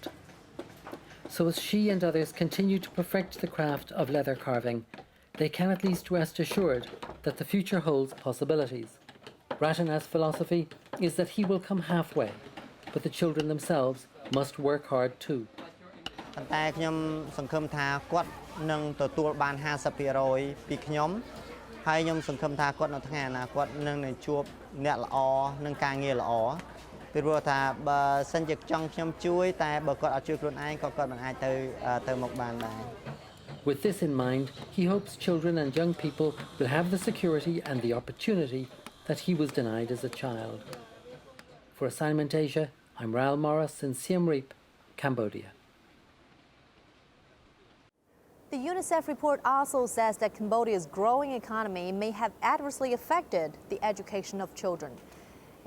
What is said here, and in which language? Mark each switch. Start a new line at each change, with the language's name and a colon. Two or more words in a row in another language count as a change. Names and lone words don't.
English: So as she and others continue to perfect the craft of leather carving, they can at least rest assured that the future holds possibilities. Ratana's philosophy is that he will come halfway, but the children themselves must work hard too.
Khmer: តែខ្ញុំសង្ឃឹមថាគាត់នឹងទទួលបាន 50% ពីខ្ញុំហើយខ្ញុំសង្ឃឹមថាគាត់នៅថ្ងៃអនាគតនឹងជួបអ្នកល្អនឹងការងារល្អពីព្រោះថាបើសិនជាចង់ខ្ញុំជួយតែបើគាត់អត់ជួយខ្លួនឯងក៏គាត់មិនអាចទៅមុខបានដែរ
English: With this in mind, he hopes children and young people will have the security and the opportunity that he was denied as a child. For Assignment Asia, I'm Raoul Morris in Siem Reap, Cambodia. The UNICEF report also says that Cambodia's growing economy may have adversely affected the education of children.